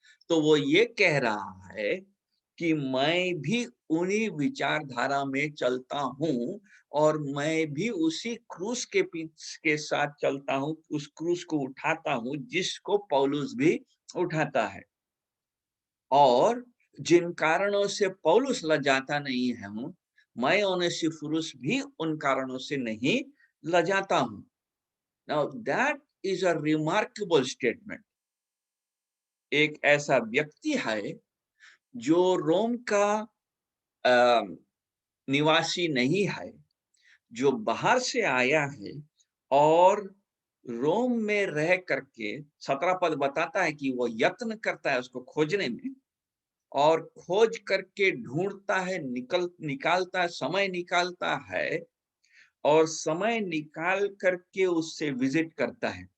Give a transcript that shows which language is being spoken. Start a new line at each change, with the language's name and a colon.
Hindi: तो वो ये कह रहा है कि मैं भी उन्हीं विचारधारा में चलता हूँ और मैं भी उसी क्रूस के साथ चलता हूँ, उस क्रूस को उठाता हूँ जिसको पौलुस भी उठाता है। और जिन कारणों से पौलुस लजाता नहीं है हूँ, मैं ओनेसिफोरुस भी उन कारणों से नहीं लजाता हूँ।
English: Now that is a remarkable statement.
Hindi: एक ऐसा व्यक्ति है जो रोम का निवासी नहीं है, जो बाहर से आया है और रोम में रह करके 17 पद बताता है कि वो यत्न करता है उसको खोजने में और खोज करके ढूंढता है, निकालता है, समय निकालता है और समय निकाल करके उससे विजिट करता है।